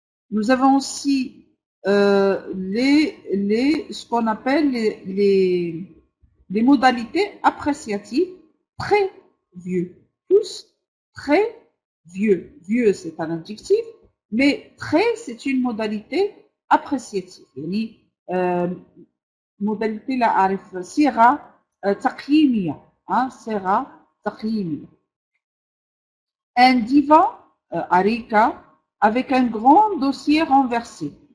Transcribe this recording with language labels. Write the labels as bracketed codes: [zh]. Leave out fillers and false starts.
[fr] Nous avons aussi ce qu'on appelle les modalités appréciatives. Très vieux, tous très vieux. Vieux, c'est un adjectif, mais très, c'est une modalité appréciative. [ar] يعني modalité لا أعرف، صيغة تقييمية، صيغة تقييمية. [fr] Un divan arika avec un grand dossier renversé.